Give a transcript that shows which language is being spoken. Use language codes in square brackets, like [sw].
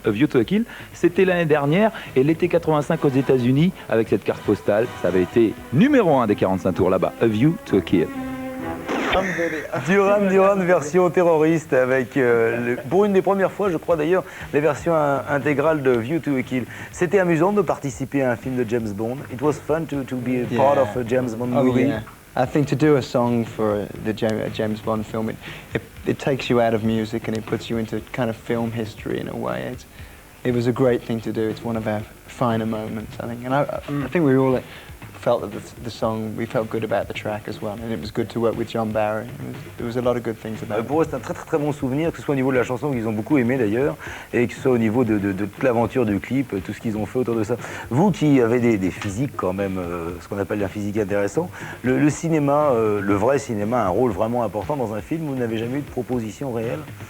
[fr] A View to a Kill, c'était l'année dernière, et l'été 85 aux États-Unis, avec cette carte postale, ça avait été numéro 1 des 45 tours là-bas. [en] A View to a Kill. [fr] Duran version terroriste avec, pour une des premières fois, je crois d'ailleurs, la version intégrale de View to a Kill. C'était amusant de participer à un film de James Bond. [en] It was fun to be a part of a James Bond movie. Yeah. I think to do a song for the James Bond film, it takes you out of music and it puts you into kind of film history in a way. It was a great thing to do. It's one of our finer moments, I think. And I think we all felt that the song, we felt good about the track as well, and it was good to work with John Barry. There was a lot of good things about it. [fr] Pour eux, c'est un très bon souvenir, que ce soit au niveau de la chanson qu'ils ont beaucoup aimé d'ailleurs, et que ce soit au niveau de toute l'aventure du clip, tout ce qu'ils ont fait autour de ça. Vous qui avez des physiques quand même, ce qu'on appelle un physique intéressant, le cinéma, le vrai cinéma a un rôle vraiment important dans un film. Vous n'avez jamais eu de proposition réelle.